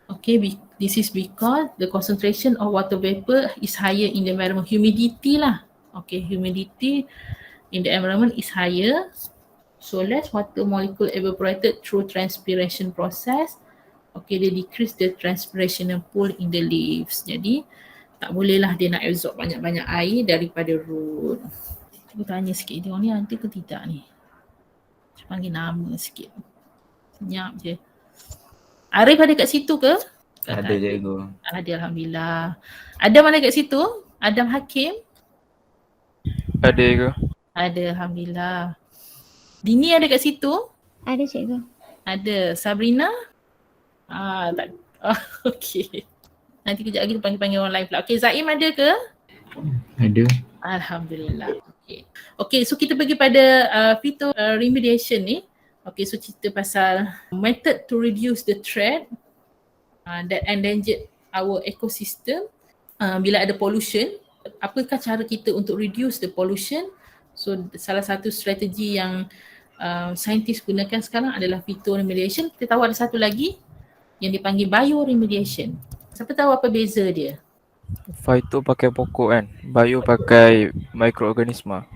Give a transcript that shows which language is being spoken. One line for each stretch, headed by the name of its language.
English: Okay, this is because the concentration of water vapor is higher in the environment. Humidity lah. Okay, humidity in the environment is higher. So less water molecule evaporated through transpiration process. Okay, they decrease the transpirational pool in the leaves.
Malay: Jadi tak bolehlah dia nak absorb banyak-banyak air daripada root. Cikgu tanya sikit, dia ni ada ke tidak ni? Cikgu panggil nama sikit. Senyap je. Arif ada kat situ ke? Ada cikgu. Ada, Alhamdulillah. Adam ada kat situ? Adam Hakim? Ada ke? Ada, Alhamdulillah. Dini ada kat situ? Ada cikgu. Ada. Sabrina? Tak. Okey. Nanti kejap lagi panggil orang lain pula. Okey, Zaim ada ke? Ada. Alhamdulillah. Okey, so kita pergi pada phytoremediation ni. Okey, so cerita pasal
English: method to reduce the threat that endangered our ecosystem.
Malay: Bila ada pollution, apakah cara kita untuk reduce the pollution? So salah satu strategi yang saintis gunakan sekarang adalah phytoremediation. Kita tahu ada satu lagi yang dipanggil bioremediation. Siapa tahu apa beza dia? Phyto pakai pokok kan, bio pakai mikroorganisma.